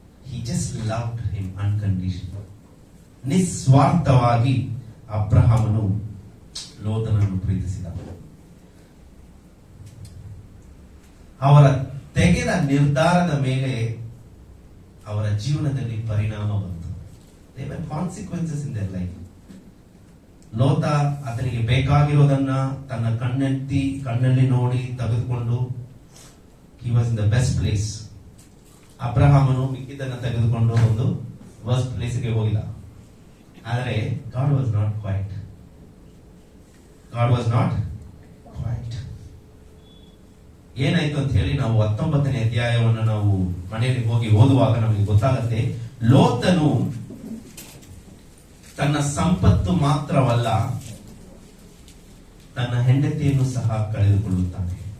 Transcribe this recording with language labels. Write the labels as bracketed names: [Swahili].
[English] He just loved him unconditionally. [Kannada] ನಿಸ್ವಾರ್ಥವಾಗಿ ಅಬ್ರಹಾಮನು ಲೋತನನ್ನು ಪ್ರೀತಿಸಿದ. ಅವರ ತೆಗೆದ ನಿರ್ಧಾರದ ಮೇಲೆ ಅವರ ಜೀವನದಲ್ಲಿ ಪರಿಣಾಮ ಬಂತು. [English] There were consequences in their life. [Kannada] ಲೋತ ಆತನಿಗೆ ಬೇಕಾಗಿರೋದನ್ನ ತನ್ನ ಕಣ್ಣಲ್ಲಿ ನೋಡಿ ತೆಗೆದುಕೊಂಡು [English] he was in the best place. [Kannada] ಅಬ್ರಹಾಮನು ಮಿಕ್ಕಿದ್ದನ್ನ ತೆಗೆದುಕೊಂಡು ಒಂದು ವರ್ಸ್ಟ್ ಪ್ಲೇಸ್ಗೆ ಹೋಗಿಲ್ಲ. ಆದರೆ [English] God was not quiet. God was not quiet. [Kannada] ಏನಾಯ್ತು ಅಂತ ಹೇಳಿ ನಾವು 19ನೇ ಅಧ್ಯಾಯವನ್ನು ನಾವು ಮನೆಯಲ್ಲಿ ಹೋಗಿ ಓದುವಾಗ ನಮಗೆ ಗೊತ್ತಾಗುತ್ತೆ. ಲೋತನು ತನ್ನ ಸಂಪತ್ತು ಮಾತ್ರವಲ್ಲ, ತನ್ನ ಹೆಂಡತಿಯನ್ನು ಸಹ ಕಳೆದುಕೊಳ್ಳುತ್ತಾನೆ.